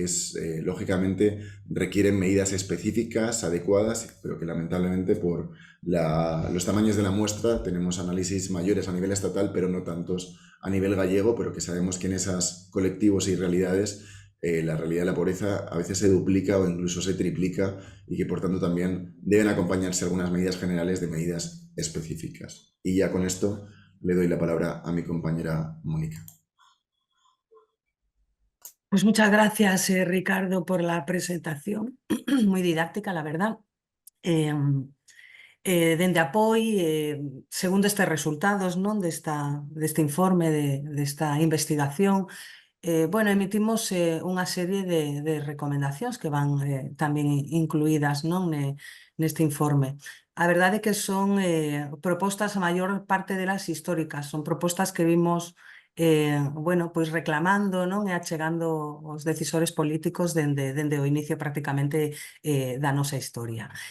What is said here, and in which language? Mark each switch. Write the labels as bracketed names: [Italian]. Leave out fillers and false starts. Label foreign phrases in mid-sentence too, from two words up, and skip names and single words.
[Spanish] lógicamente requieren medidas específicas, adecuadas, pero que lamentablemente por los tamaños de la muestra tenemos análisis mayores a nivel estatal, pero no tantos a nivel gallego, pero que sabemos que en esos colectivos y realidades la realidad de la pobreza a veces se duplica o incluso se triplica y que por tanto también deben acompañarse algunas medidas generales de medidas específicas. Y ya con esto le doy la palabra a mi compañera Mónica. Pues muchas gracias, Ricardo, por la presentación, muy didáctica, la verdad. [Galician] Dende Apoi, segundo estes resultados non deste informe, desta investigación, bueno, emitimos unha serie de recomendacións que van tamén incluídas non neste informe. A verdade é que son propostas, a maior parte delas históricas, son propostas que vimos bueno, pois reclamando non e achegando os decisores políticos dende o inicio prácticamente da nosa historia.